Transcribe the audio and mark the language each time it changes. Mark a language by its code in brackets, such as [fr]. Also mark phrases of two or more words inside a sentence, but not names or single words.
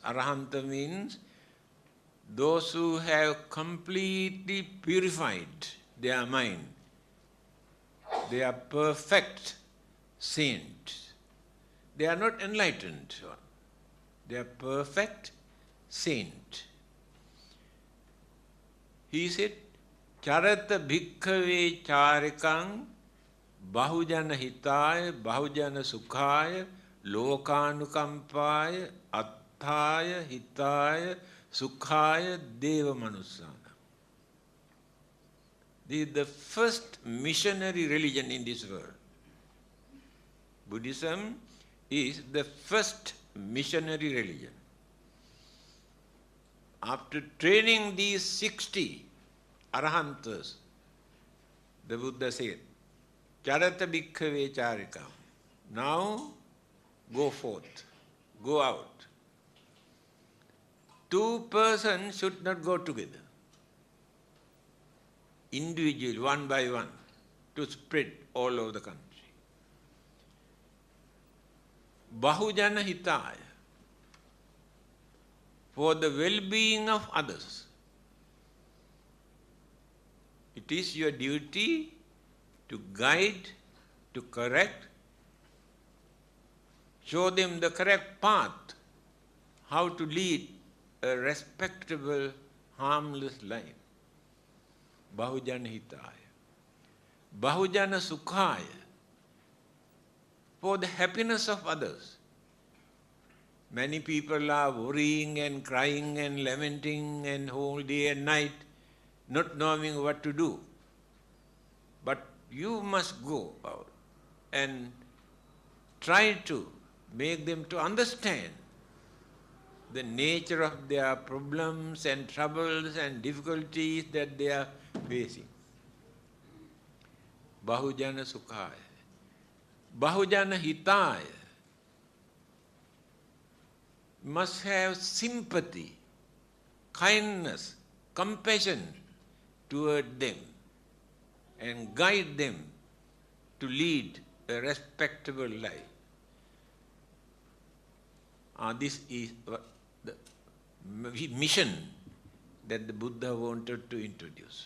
[en] Arahanta means those who have completely purified their mind. They are perfect saints. They are not enlightened. They are perfect saints. He said, [pi] Charata bhikkhave charikang bahujana hitaya bahujana sukhaya lokanukampaya atthaya hitaya sukhaya deva manussana. [en] This is the first missionary religion in this world. Buddhism is the first missionary religion. After training these 60 Arahantas, the Buddha said, [pi] Charata bhikkhave charika. [en] Now go forth, go out. Two persons should not go together. Individually, one by one, to spread all over the country. [pi] Bahujana hitaya, [en] for the well-being of others. It is your duty to guide, to correct, show them the correct path, how to lead a respectable, harmless life. [pi] Bahujana hitaya. Bahujana sukhaya, [en] for the happiness of others. Many people are worrying and crying and lamenting and whole day and night, not knowing what to do. But you must go out and try to make them to understand the nature of their problems and troubles and difficulties that they are facing. [pi] Bahujana sukhaya. Bahujana hitaya. [en] Must have sympathy, kindness, compassion toward them and guide them to lead a respectable life. This is the mission that the Buddha wanted to introduce.